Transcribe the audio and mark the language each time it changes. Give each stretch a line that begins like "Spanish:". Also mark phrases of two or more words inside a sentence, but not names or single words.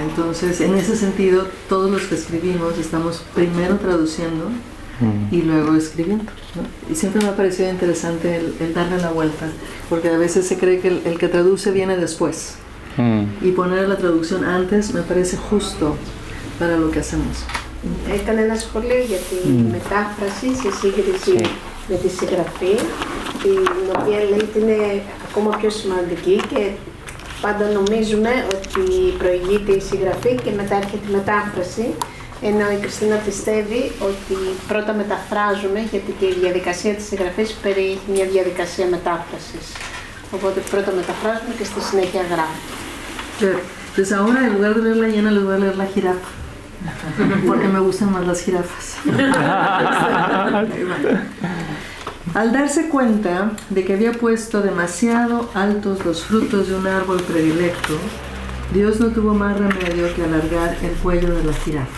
Spanish: Entonces, en ese sentido, todos los que escribimos estamos primero traduciendo y luego escribiendo, ¿no? Y siempre me ha parecido interesante el darle la vuelta, porque a veces se cree que el que traduce viene después. Y poner la traducción antes me parece justo para lo que hacemos.
Greek: Έκανε ένα σχολείο για τη μετάφραση σε σύγκριση με τη συγγραφή, την οποία λέει ότι είναι ακόμα πιο σημαντική και πάντα νομίζουμε ότι προηγείται η συγγραφή και μετά έρχεται η μετάφραση, ενώ η Κριστίνα πιστεύει ότι πρώτα μεταφράζουμε, γιατί και η διαδικασία της συγγραφής περιέχει μια διαδικασία μετάφρασης. Οπότε πρώτα μεταφράζουμε και στη συνέχεια γράφουμε.
Spanish: Pues ahora en lugar de leer la hiena les voy a leer la jirafa, porque me gustan más las jirafas. Al darse cuenta de que había puesto demasiado altos los frutos de un árbol predilecto, Dios no tuvo más remedio que alargar el cuello de la jirafa.